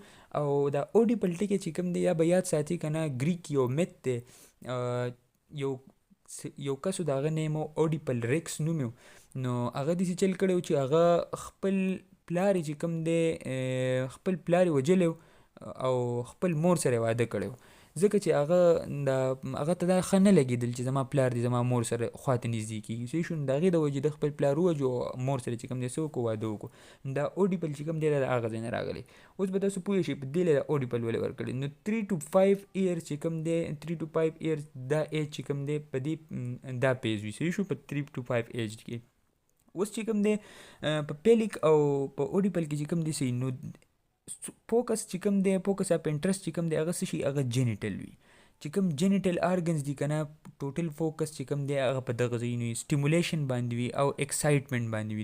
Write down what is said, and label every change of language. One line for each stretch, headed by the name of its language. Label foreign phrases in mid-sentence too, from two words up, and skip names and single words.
Pashto: او دا اوډیپل ټکی چې کوم دی یا به یاد ساتي که نه، ګریک یو میت دی، یو کسو د هغه نیم اوډیپل ریکس نوم یو، نو هغه داسې چل کړی و چې هغه خپل پلار چې کوم دی خپل پلار یې وجلی او خپل مور سره یې واده کړی و، ځکه چې هغه ته دا ښه نه لګېدل چې زما پلار دی زما مور سره خواته نږدې کېږي صحیح شو. د هغې د وجې د خپل پلار ووجو مور سره چې کوم دی څه وکړو واده وکړو. دا اوډیپل چې کوم دی دا د هغه ځای نه راغلی. اوس به تاسو پوه شئ په دې له اوډیپل ولې ورکړی. نو
English: 3 to 5 years
Pashto: چې کوم دی
English: 3 to 5 years
Pashto: دا ایج چې کوم دی په دې دا پیز وي صحیح شو په
English: 3 to 5 age
Pashto: کې. اوس چې کوم دی په پیلیک او په اوډیپل کې چې کوم دی صحیح نو فوکس چې کوم دی
English: focus of interest
Pashto: چې کوم دی هغه څه شي هغه جینیټل وي. چې کوم
English: genital organs
Pashto: دي که نه ټوټل فوکس چې کوم دی هغه په دغه ځایونو وي سټیمولیشن باندې وي او ایکسایټمنټ باندې وي.